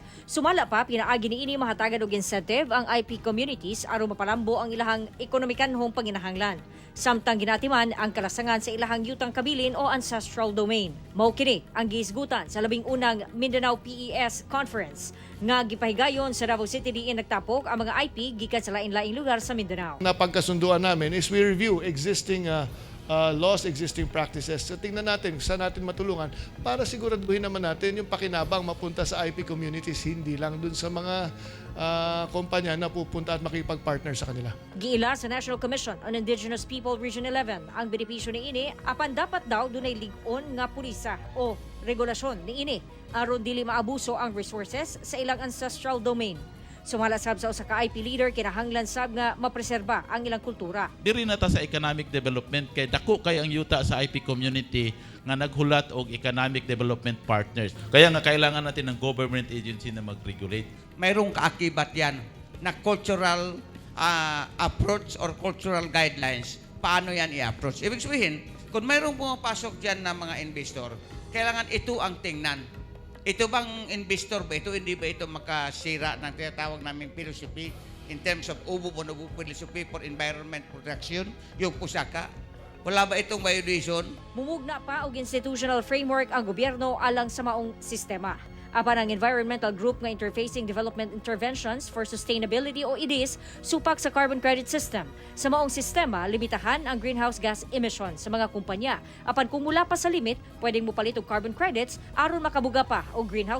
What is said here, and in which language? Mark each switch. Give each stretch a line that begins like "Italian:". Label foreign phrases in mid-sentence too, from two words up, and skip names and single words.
Cebuano: Sumala pa pinaagi niini mahatagan og incentive ang
English: IP communities
Cebuano: aron mapalambo ang ilahang ekonomikanhong panginahanglan. Samtang ginatiman ang kalasangan sa ilahang yutang kabilin o
English: ancestral domain.
Cebuano: Mao kini ang giisgutan sa labing unang Mindanao PES Conference nga gipahigayon sa Davao City diin nagtapok ang mga IP gikan sa lain-laing lugar sa Mindanao.
Filipino: Napagkasunduan namin is
English: we review existing laws, existing practices.
Filipino: So tingnan natin saan natin matulungan para siguraduhin naman natin yung pakinabang mapunta sa
English: IP communities,
Filipino: hindi lang dun sa mga kumpanya na pupunta at makipag-partner sa kanila.
Cebuano: Giila sa National Commission on Indigenous People Region 11 ang benepisyo niini apan dapat daw dunay lig-on nga pulisa o regulasyon niini aron dili maabuso ang resources sa ilang
English: ancestral domain.
Cebuano: Sumala sab sa usa ka IP leader kinahanglan sab nga mapreserba ang ilang kultura. Diri na ta sa
English: economic development
Cebuano: kay dako kay ang yuta sa
English: IP community
Cebuano: nga naghulat og
English: economic development partners.
Filipino: Kaya nga kailangan natin ng
English: government agency
Filipino: na mag-regulate. Mayroong kaakibat yan na
English: cultural approach or cultural guidelines.
Filipino: Paano yan i-approach? Ibig sabihin, kung mayroong pumapasok dyan na mga investor, kailangan ito ang tingnan. Ito bang investor ba? Ito hindi ba ito makasira ng tinatawag naming
English: philosophy in terms of ubo philosophy for environment protection,
Filipino: yung pusaka? Wala ba itong violation?
Cebuano: Mumugna pa og
English: institutional framework
Cebuano: ang gobyerno alang sa maong sistema. Apan ang
English: environmental group
Cebuano: nga Interfacing Development Interventions for Sustainability o IDIS supak sa
English: carbon credit system.
Cebuano: Sa maong sistema, limitahan ang
English: greenhouse gas emissions
Cebuano: sa mga kumpanya. Apan kung mula pa sa limit, pwedeng mupalit og
English: carbon credits
Cebuano: aron makabuga pa og
English: greenhouse gas.